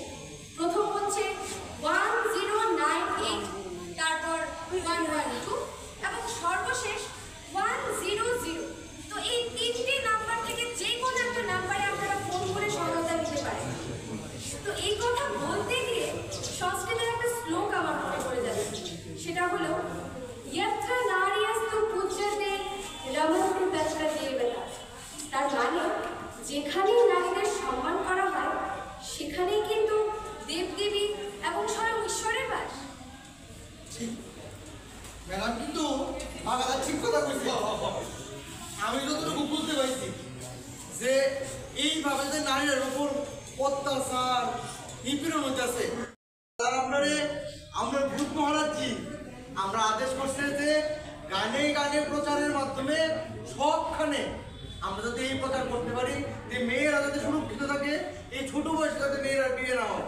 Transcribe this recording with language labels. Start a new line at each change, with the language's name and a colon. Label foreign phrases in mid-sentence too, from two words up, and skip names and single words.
Bangla: প্রথম হচ্ছে 1098, তারপর 112 এবং সর্বশেষ 100। তো এই 3টি নাম্বার থেকে যে কোনো একটা নাম্বারে আপনারা ফোন করে সহায়তা নিতে পারেন। তো এই কথা বলতে গিয়ে সংস্কৃতের একটা শ্লোক আমার মনে পড়ে যাচ্ছে, সেটা হলো
Sanskrit: यत्र नार्यस्तु पूज्यते रमन्ते तत्र देवता।
Bangla: তার মানে যেখানেই নারীদের সম্মান করা হয় সেখানেই কিন্তু দেবদেবী এবং স্বয়ং ঈশ্বরের বাস। ম্যাডাম কিন্তু বাংলা ঠিক কথা কইছে। আমি যতটুকু বুঝতে পারছি যে এইভাবে যে নারীর উপর অত্যাচার নিপীড়ন হইতেছে, তার আপনারে আমরা ভূত মহারাজজি আমরা আদেশ করছে যে গানে গানে প্রচারের মাধ্যমে সবখানে আমরা যাতে এই প্রচার করতে পারি যে মেয়েরা যাতে সুরক্ষিত থাকে, এই ছোট বয়সে যাতে মেয়েরা বিয়ে না হয়।